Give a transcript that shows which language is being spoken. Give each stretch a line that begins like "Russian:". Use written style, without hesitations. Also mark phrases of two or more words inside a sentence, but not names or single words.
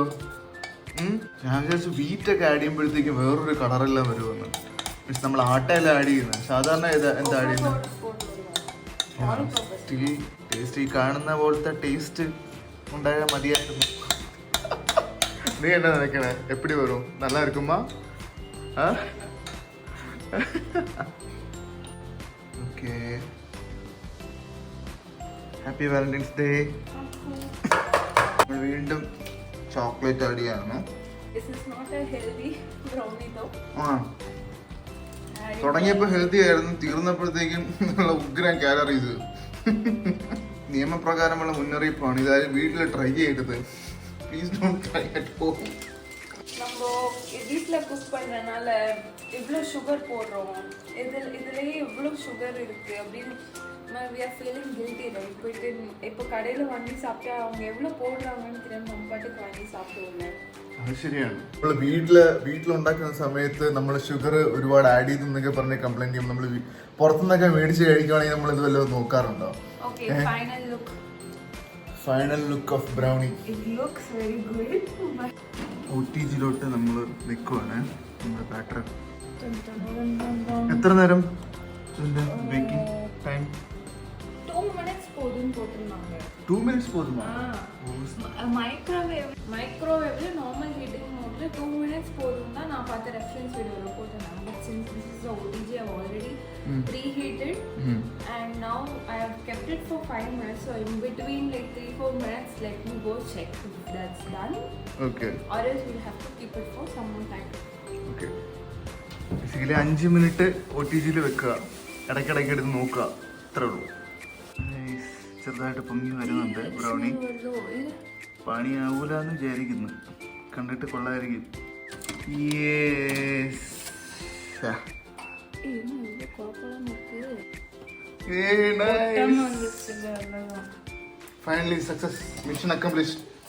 Malayalam: ഞാൻ വിചാരിച്ചു വീറ്റൊക്കെ ആഡ് ചെയ്യുമ്പോഴത്തേക്കും വേറൊരു കളറെല്ലാം വരുമെന്ന്. മീൻസ് നമ്മൾ ആട്ടയെല്ലാം ആഡ് ചെയ്യുന്നത്. സാധാരണ എന്താ ആഡ് ചെയ്യുന്നത്? ടേസ്റ്റ് ഈ കാണുന്ന പോലത്തെ ടേസ്റ്റ് ഉണ്ടായാൽ മതിയായിരുന്നു.
Tamil: நீ என்னா நினைக்கணே? எப்படி வரும்? நல்லா இருக்குமா?
English: ഓക്കെ, Happy Valentine's Day.
Malayalam: നമ്മൾ വീണ്ടും ചോക്ലേറ്റ് ആഡ് ചെയ്യാണ്. തുടങ്ങിയപ്പോ ഹെൽത്തി ആയിരുന്നു, തീർന്നപ്പോഴത്തേക്കും ഉഗ്രം കാലറീസ്. നിയമപ്രകാരമുള്ള മുന്നറിയിപ്പാണ്, ഇതായാലും വീട്ടിൽ ട്രൈ ചെയ്യരുത്.
English: please don't try at home.
Tamil: நம்ம வீட்டில் குக் பண்ணுறதுனால இவ்வளோ சுகர் போடுறோம், இதுலேயே இவ்வளோ சுகர் இருக்குது அப்படின்னு
English: we are feeling guilty, right?
Tamil: போயிட்டு இப்போ கடையில் வாங்கி சாப்பிட்டா அவங்க எவ்வளோ போடுறாங்கன்னு தெரியாமல் நம்ம பாட்டுக்கு வாங்கி சாப்பிடுவோம்ல.
Malayalam: അത് ശരിയാണ്. നമ്മൾ വീട്ടിലുണ്ടാക്കുന്ന സമയത്ത് നമ്മൾ ഷുഗർ ഒരുപാട് ആഡ് ചെയ്തെന്നൊക്കെ പറഞ്ഞ് കംപ്ലൈന്റ് ചെയ്യും. നമ്മൾ പുറത്തുനിന്നൊക്കെ മേടിച്ച് കഴിക്കുവാണെങ്കിൽ നമ്മൾ ഇത് വല്ലതും നോക്കാറുണ്ടോ?
English: Okay, final look of brownie. It looks very good.
Malayalam: OTGയിലോട്ട് നമ്മൾ വെക്കുവാണ് നമ്മുടെ ബാറ്റർ. എത്ര നേരം
English: baking time?
Tamil: 2 minutes போதுன்னு போட்டுருந்தாங்க. 2 minutes போதுமா? மைக்ரோவேவ்ல
English: normal heating
Tamil: மோட்ல 2 minutes போதும் தான் நான் பார்த்த
English: reference videoல
Tamil: போட்டுருந்தாங்க.
English: But since this is a OTG, I've already preheated and now I have kept it for 5 minutes. So in between like 3-4 minutes, let me go check if that's done. Okay. Or else we'll have to keep it for some more time.
Malayalam: ഓക്കെ, ബേസിക്കലി 5 മിനിറ്റ് OTGയിൽ വെക്കുക, ഇടയ്ക്കിടയ്ക്ക് എടുത്ത് നോക്കുക, അത്രേ ഉള്ളൂ. ചെറുതായിട്ട് പൊങ്ങി വരുന്നുണ്ട് ബ്രൗണി. പണിയാവൂലെന്ന് വിചാരിക്കുന്നു, കണ്ടിട്ട് കൊള്ളായിരിക്കും.
English: finally success, mission accomplished.